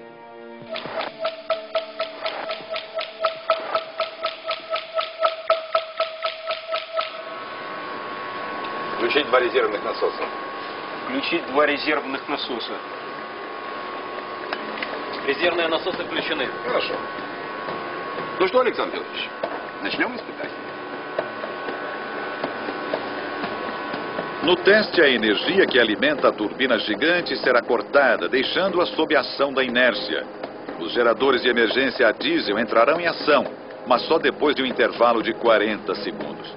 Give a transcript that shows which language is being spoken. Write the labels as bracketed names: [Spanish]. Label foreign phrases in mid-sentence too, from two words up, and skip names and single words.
[Russian] Включить 2 резервных насоса. Включить 2 резервных насоса. Резервные насосы включены. Хорошо. Ну что, Александр Петрович, начнем испытание. [Portuguese] No teste, a energia que alimenta a turbina gigante será cortada, deixando-a sob a ação da inércia. Os geradores de emergência a diesel entrarão em ação, mas só depois de um intervalo de 40 segundos.